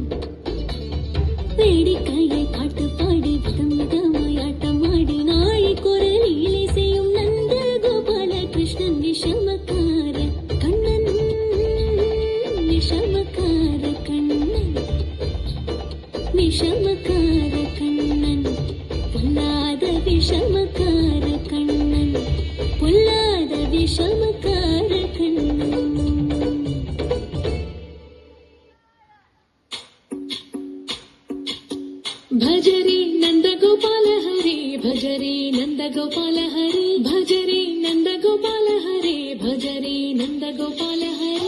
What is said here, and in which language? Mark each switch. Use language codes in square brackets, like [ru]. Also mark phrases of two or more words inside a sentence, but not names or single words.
[ta] வேடிக்கையை பாட்டு பாடி விதம் விதமாய் ஆட்டமாடி நாளை குரல் இலை செய்யும் நந்த கோபால கிருஷ்ணன் விஷமக்கார கண்ணன். விஷமக்கார கண்ணன். விஷமக்கார கண்ணன். பொல்லாத விஷமக்கார கண்ணன். பொல்லாத விஷமக்கார கண்ணன். [hi] भजरे नंद गोपाल हरे भजरे नंद गोपाल हरे भजरे नंद गोपाल हरे भजरे नंद गोपाल हरे